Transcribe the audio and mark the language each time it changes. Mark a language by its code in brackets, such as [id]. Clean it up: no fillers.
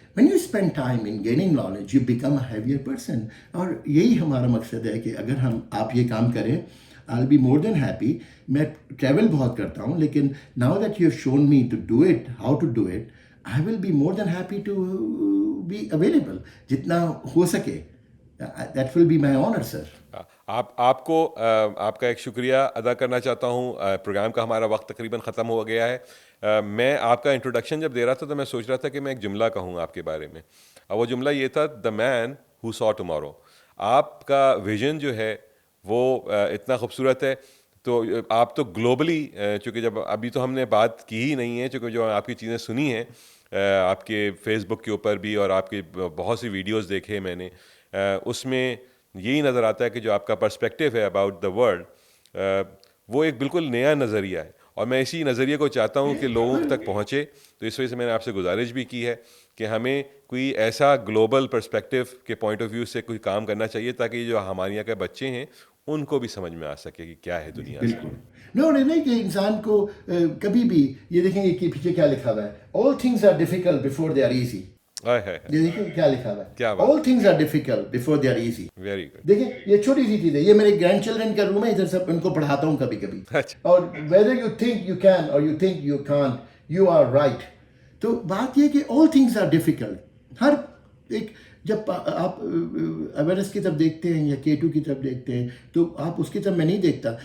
[en] When you spend time in gaining knowledge you become a heavier person. [ur] اور یہی ہمارا مقصد ہے کہ اگر آپ یہ کام کریں, [en] I'll be more than happy. [ur] میں ٹریول بہت کرتا ہوں, لیکن [en] now that you have shown me to do it, how to do it, I will be more than happy to be available. [ur] جتنا ہو سکے, [en] that will be my honor, sir. [ur] آپ کو آپ کا ایک شکریہ ادا کرنا چاہتا ہوں. پروگرام کا ہمارا وقت تقریباً ختم ہو گیا ہے. میں آپ کا انٹروڈکشن جب دے رہا تھا تو میں سوچ رہا تھا کہ میں ایک جملہ کہوں آپ کے بارے میں, اور وہ جملہ یہ تھا, [en] The man who saw tomorrow. [ur] آپ کا ویژن جو ہے وہ اتنا خوبصورت ہے. تو آپ تو گلوبلی, چونکہ جب ابھی تو ہم نے بات کی ہی نہیں ہے, چونکہ جو آپ کی چیزیں سنی ہیں آپ کے فیس بک کے اوپر بھی, اور آپ کی بہت سی ویڈیوز دیکھے میں نے, اس میں یہی نظر آتا ہے کہ جو آپ کا پرسپیکٹیو ہے [en] about the world [ur] وہ ایک بالکل نیا نظریہ ہے, اور میں اسی نظریے کو چاہتا ہوں کہ لوگوں تک پہنچے. تو اس وجہ سے میں نے آپ سے گزارش بھی کی ہے کہ ہمیں کوئی ایسا گلوبل پرسپیکٹیو کے پوائنٹ آف ویو سے کوئی کام کرنا چاہیے تاکہ جو ہمارے یہاں کے بچے ہیں ان کو بھی سمجھ میں آ سکے کہ کیا ہے دنیا. بالکل نہیں کہ انسان کو کبھی بھی یہ دیکھیں گے کہ پیچھے کیا لکھا ہوا ہے, [en] all things are difficult before they are easy. [ur] یہ دیکھیں کیا لکھا ہوا ہے, [en] all things are difficult before they are easy. Very good. [ur] دیکھیں یہ چھوٹی سی چیز ہے, یہ میرے گرینڈ چلڈرن کا روم ہے, ادھر سب ان کو پڑھاتا ہوں کبھی کبھی, اور [en] whether you think you can or you think you can't, you are right. [ur] تو بات یہ کہ [en] all things are difficult. [ur] ہر ایک جب آپ ایورسٹ کی طرف دیکھتے ہیں یا K2 کی طرف دیکھتے ہیں تو آپ اس کی طرف میں نہیں دیکھتا.